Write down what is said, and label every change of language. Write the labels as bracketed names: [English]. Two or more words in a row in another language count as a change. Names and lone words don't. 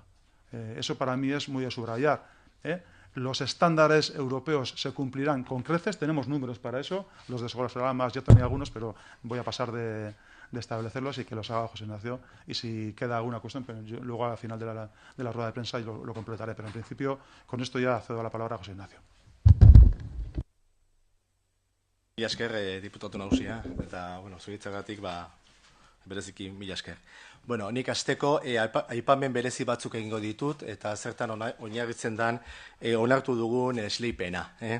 [Spanish] Eso para mí es muy a subrayar. Los estándares europeos se cumplirán con creces, tenemos números para eso, los desglosarán más, yo tenía algunos, pero voy a pasar de de establecerlos y que los haga José Ignacio. Y si queda alguna cuestión, pero yo luego al final de la rueda de prensa lo completaré. Pero en principio, con esto ya cedo la palabra a José Ignacio. [Basque] Mila esker, diputatu nagusia, eta, zuitzagatik, bereziki mila esker. Nik asteko aipamen berezi batzuk egingo ditut, eta zertan oinarritzen dan onartu dugun esleipena.